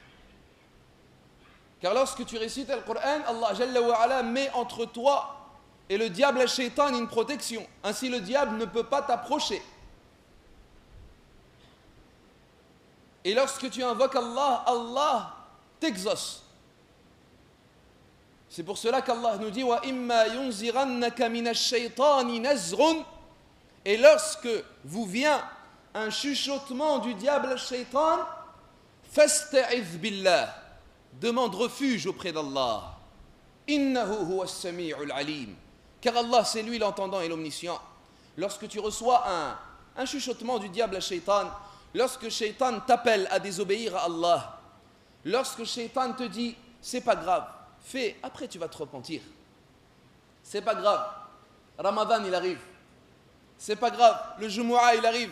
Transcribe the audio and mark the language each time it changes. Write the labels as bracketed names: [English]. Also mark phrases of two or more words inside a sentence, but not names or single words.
[French] Car lorsque tu récites le Coran, Allah [Arabic] جل وعلا [French] met entre toi et le diable, le shaitan, une protection. Ainsi le diable ne peut pas t'approcher. Et lorsque tu invoques Allah, Allah t'exauce. C'est pour cela qu'Allah nous dit [Arabic] وإما ينزغنك من الشيطان نزغ. [French] Et lorsque vous vient un chuchotement du diable, le shaitan, [Arabic] فاستعذ بالله. [French] Demande refuge auprès d'Allah. [Arabic] إنه هو السميع العليم. [French] Car Allah, c'est lui l'entendant et l'omniscient. Lorsque tu reçois un chuchotement du diable, le shaitan, lorsque le shaitan t'appelle à désobéir à Allah, lorsque le shaitan te dit c'est pas grave, fais, après tu vas te repentir. C'est pas grave, Ramadan il arrive. C'est pas grave, le Jumu'ah il arrive.